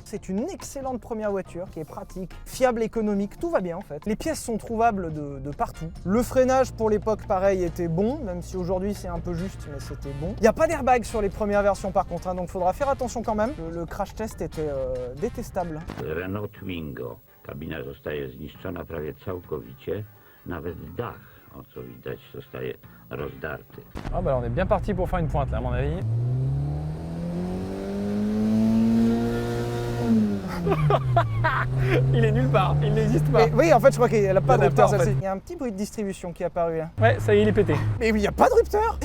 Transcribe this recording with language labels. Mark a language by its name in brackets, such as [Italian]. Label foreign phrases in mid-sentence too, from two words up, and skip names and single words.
[French] C'est une excellente première voiture qui est pratique, fiable, économique, tout va bien en fait. Les pièces sont trouvables de partout. Le freinage pour l'époque pareil était bon, même si aujourd'hui c'est un peu juste, mais c'était bon. Il n'y a pas d'airbag sur les premières versions par contre, hein, donc faudra faire attention quand même. Le crash test était détestable. Renault Twingo. [Polish] Kabina zostaje zniszczona prawie całkowicie, nawet dach, o co widać, zostaje rozdarty. [French] Ah bah on est bien parti pour faire une pointe là à mon avis. Il est nulle part, il n'existe pas. Mais, oui, en fait, je crois qu'elle n'a pas de Il y en a rupteur pas, en celle-ci. fait. Il y a un petit bruit de distribution qui est apparu là. Ouais, ça y est, il est pété. Mais oui, il n'y a pas de rupteur.